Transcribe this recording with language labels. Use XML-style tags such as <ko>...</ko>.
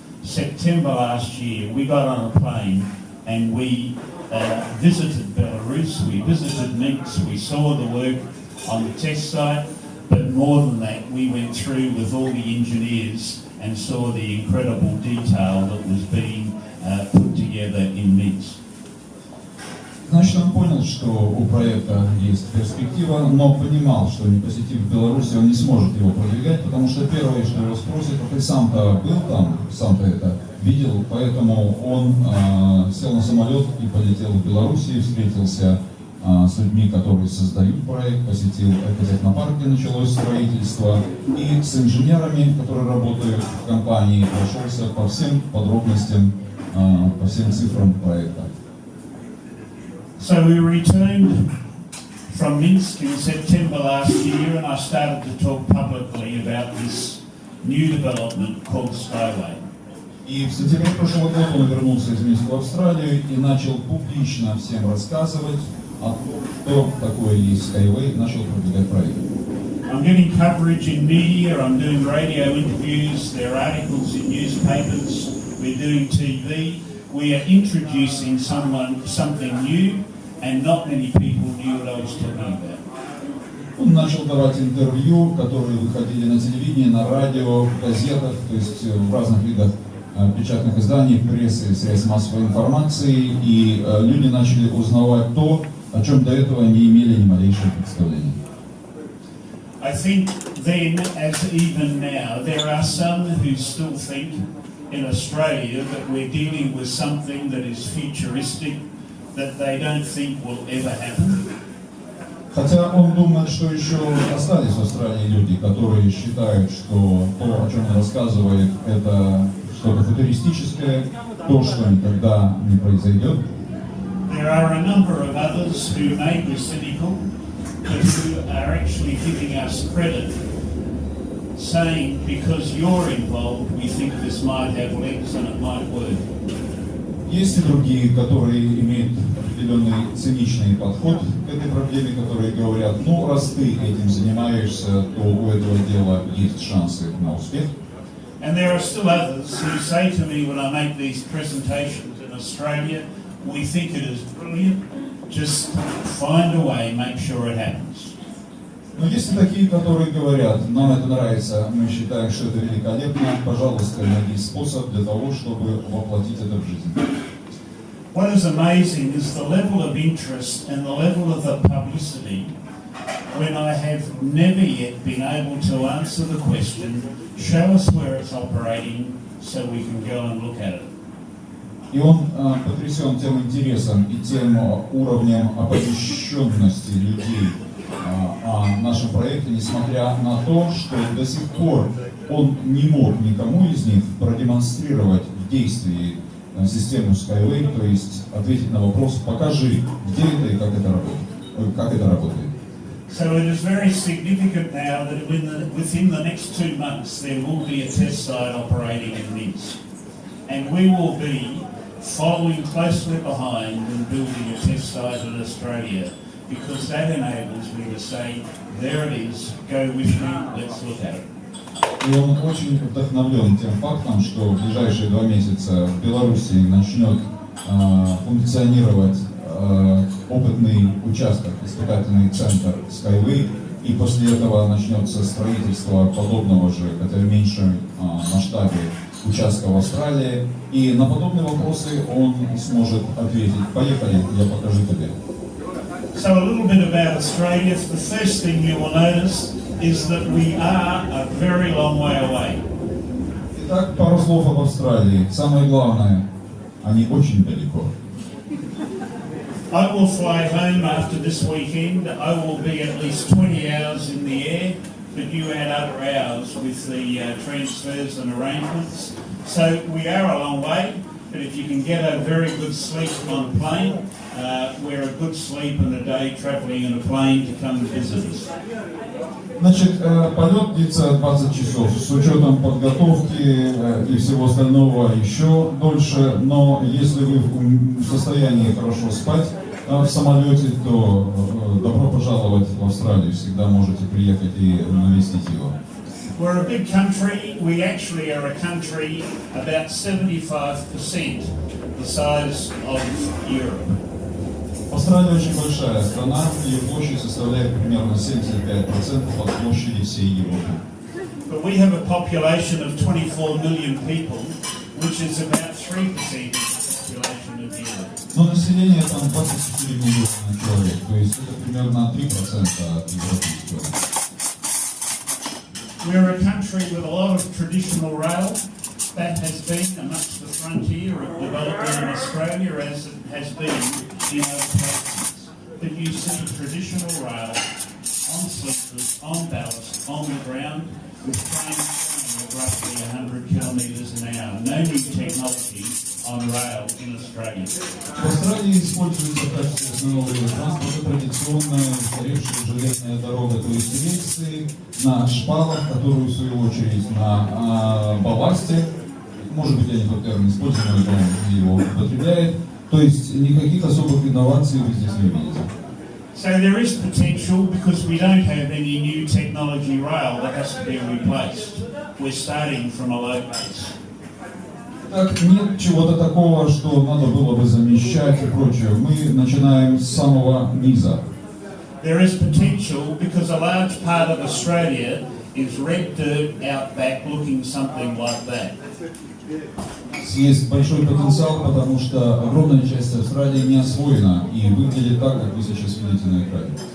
<en>September last year we got on a plane and we visited Belarus, we visited Minsk, we saw the work on the test site, but more than that, we went through with all the engineers and saw the incredible detail that was being put together in Minsk.</en> <ru>Значит, он понял, что у проекта есть перспектива, но понимал, что не посетив Беларусь, он не сможет его продвигать, потому что первое, что его спросят, ты сам-то был там, сам-то это видел, поэтому он сел на самолет и полетел в Беларусь, встретился с людьми, которые создают проект, посетил экотехнопарк, где началось строительство, и с инженерами, которые работают в компании, прошелся по всем подробностям, по всем цифрам проекта.</ru> <en>So we returned from Minsk in September last year, and I started to talk publicly about this new development called SkyWay.</en> <ru>И в сентябре прошлого года он вернулся из Минска в Австралию и начал публично всем рассказывать о том, что такое есть SkyWay, начал продвигать проект.</ru> <en>I'm getting coverage in media, I'm doing radio interviews, there are articles in newspapers, we're doing TV, we are introducing something new, and not many people knew what I was talking about.</en> <ru>Он начал давать интервью, которые выходили на телевидении, на радио, в газетах, то есть в разных видах печатных изданий, прессы, средств массовой информации, и люди начали узнавать то, о чем до этого не имели ни малейшего представления.</ru> <en>I think then, as even now, there are some who still think in Australia that we're dealing with something that is futuristic, that they don't think will ever happen.</en> <ru>Хотя он думает, что еще остались в Австралии люди, которые считают, что то, о чем он рассказывает, это что-то футуристическое, то, что никогда не произойдет.</ru> <en>There are a number of others who may be cynical, but who are actually giving us credit, saying because you're involved, we think this might have legs and it might work.</en> <ru>Есть и другие, которые имеют определенный циничный подход к этой проблеме, которые говорят, ну, раз ты этим занимаешься, то у этого дела есть шансы на успех.</ru> <en>And there are still others who say to me when I make these presentations in Australia, we think it is brilliant, just find a way, make sure it happens.</en> <ru>Но есть и такие, которые говорят, нам это нравится, мы считаем, что это великолепно, пожалуйста, найди способ для того, чтобы воплотить это в жизнь.</ru> <en>What is amazing is the level of interest and the level of the publicity when I have never yet been able to answer the question, show us where it's operating so we can go and look at it.</en> <ru>И он потрясен тем интересом и тем уровнем оповещенности людей о нашем проекте, несмотря на то, что до сих пор он не мог никому из них продемонстрировать в действии систему SkyWay, то есть ответить на вопрос, покажи, где это и как это работает.</ru> <en>So it is very significant now that within the next 2 months there will be a test site operating in Minsk. And we will be following closely behind and building a test site in Australia, because that enables me to say, there it is, go with me, let's look at it.</en> <ru>И он очень вдохновлен тем фактом, что в ближайшие 2 месяца в Беларуси начнет функционировать опытный участок, испытательный центр SkyWay, и после этого начнется строительство подобного же, хотя в меньшем масштабе, участка в Австралии. И на подобные вопросы он сможет ответить. Поехали, я покажу тебе.</ru> <en>So a little bit about Australia. The first thing you will notice is that we are a very long way away.</en> <ru>Итак, пару слов об Австралии. Самое главное, они очень далеко.</ru> <en>I will fly home after this weekend. I will be at least 20 hours in the air, but you add other hours with the transfers and arrangements. So we are a long way, but if you can get a very good sleep on a plane, we're a good sleep and a day travelling in a plane to come visit us.</en> <ru>Значит, полет длится 20 часов, с учетом подготовки и всего остального еще дольше, но если вы в состоянии хорошо спать в самолете, то добро пожаловать в Австралию, всегда можете приехать и навестить его.</ru> <en>We're a big country. We actually are a country about 75% the size of Europe.</en> <ru>Австралия очень большая страна, ее площадь составляет примерно 75% от площади всей Европы.</ru> <en>But we have a population of 24 million people, which is about 3% of the population of Europe.</en> <ru>Но население там 24 миллиона человек, то есть это примерно 3% от европейского.</ru> <en>We're a country with a lot of traditional rail. That has been amongst the frontier of development in Australia, as it has been in other places. but you see traditional rail on sleepers, on ballast, on the ground, with trains going at roughly 100 kilometres an hour. No new technology on rail in Australia.</en> <ru>В Австралии используется в качестве основного вида транспорта традиционная устаревшая железная дорога, то есть рельсы на шпалах, которые в свою очередь на балласте. Может быть, я не тот термин использую, но он его употребляет. То есть никаких особых инноваций вы здесь не увидите.</ru> <en>So there is potential because we don't have any new technology rail that has to be replaced. We're starting from a low base.</en> <ru>Так, нет чего-то такого, что надо было бы замещать и прочее. Мы начинаем с самого низа.</ru> <en>There is potential because a large part of Australia is red dirt out back looking something like that.</en> <ru>Есть большой потенциал, потому что огромная часть Австралии не освоена и выглядит так, как вы сейчас видите на экране.</ru>